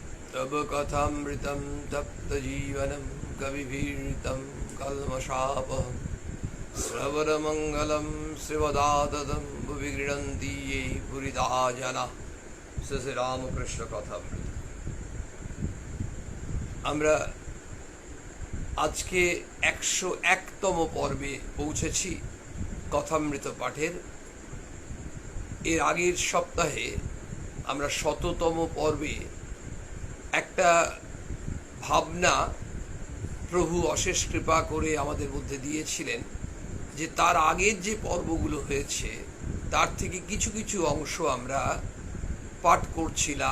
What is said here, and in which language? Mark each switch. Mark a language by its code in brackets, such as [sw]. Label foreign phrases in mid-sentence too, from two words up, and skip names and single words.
[sa] तब कथामृतं तप्तजीवनं कविभिरीडितं कल्मषापहं श्रवणमङ्गलं श्रीमदाततं भुवि गृह्णन्ति ये पुरिता जनाः শ্রী রামকৃষ্ণ কথামৃত। [bn] আমরা আজকে 101তম পর্বে পৌঁছেছি কথামৃত পাঠের। এর আগের সপ্তাহে আমরা 100তম পর্বে একটা ভাবনা প্রভু অশেষ কৃপা করে আমাদের মধ্যে দিয়েছিলেন যে তার আগের যে পর্বগুলো হয়েছে তার থেকে কিছু কিছু অংশ আমরা পাঠ করছিলাম।